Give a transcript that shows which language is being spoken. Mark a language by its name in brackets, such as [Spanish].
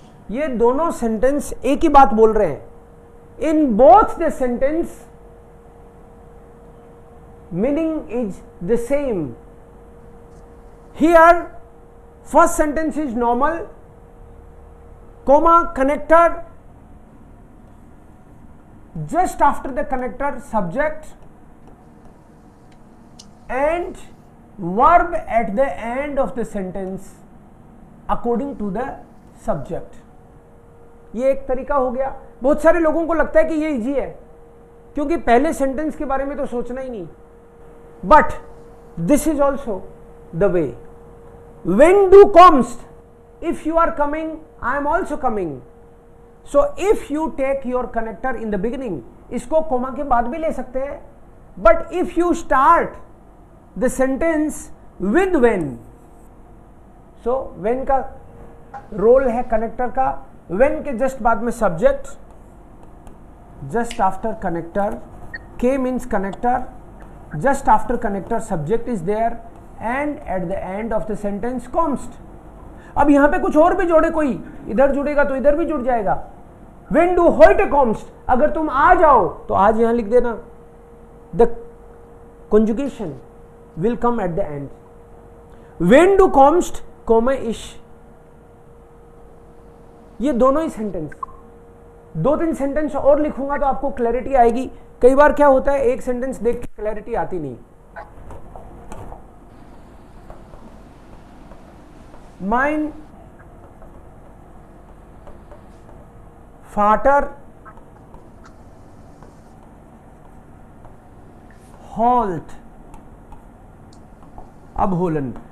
[Hindi] ये दोनों सेंटेंस एक ही बात बोल रहे हैं. [English] In both the sentence, meaning is the same. Here, first sentence is normal, comma, connector, just after the connector, subject, and verb at the end of the sentence according to the subject. [Hindi] ये एक तरीका हो गया. बहुत सारे लोगों को लगता है कि ये इजी है क्योंकि पहले सेंटेंस के बारे में तो सोचना ही नहीं. [English] But this is also the way. [German] When du kommst, [English] if you are coming, I am also coming. So if you take your connector in the beginning, [Hindi] इसको कोमा के बाद भी ले सकते हैं. [English] But if you start the sentence with when, so when [Hindi] का role है connector का. [English] when [Hindi] के जस्ट बाद में subject, [English] just after connector, K means connector, just after connector subject is there and at the end of the sentence kommst. [Hindi] अब यहां पे कुछ और भी जोड़े, कोई इधर जुड़ेगा तो इधर भी जुड़ जाएगा. [German] When du heute kommst, [Hindi] अगर तुम आ जाओ तो आज यहां लिख देना. [English] The conjugation will come at the end. [German] When du kommst, komme ich. [Hindi] ये दोनों ही सेंटेंस, 2-3 सेंटेंस और लिखूंगा तो आपको क्लैरिटी आएगी. कई बार क्या होता है, एक सेंटेंस देख के क्लैरिटी आती नहीं. [German] Mein Vater holt abholen.